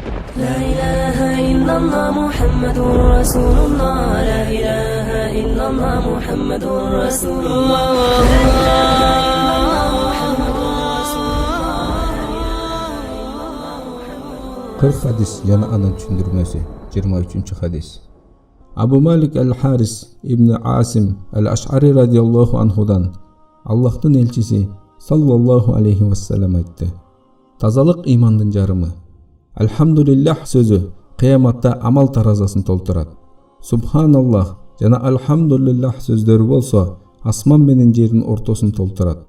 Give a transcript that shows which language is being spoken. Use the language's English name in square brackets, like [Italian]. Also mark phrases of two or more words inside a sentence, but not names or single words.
[Arabic] لا إله إلا الله محمد رسول الله لا إله إلا الله محمد رسول الله [Kyrgyz] Кырк Хадис жана анын түшүндүрмөсү 23 хадис. Абу Малик аль-Харис ибн Асим аль-Аш'ари [Arabic] رضي الله عنه [Kyrgyz] Аллахтын элчиси [Arabic] صلى الله عليه وسلم [Kyrgyz] айтты: тазалык имандын жарымы. Альхамдулиллах сөзү кыяматта амал таразасын толтурат. Субханаллах жана альхамдулиллах сөздөрү болсо асман менен жердин ортосун толтурат.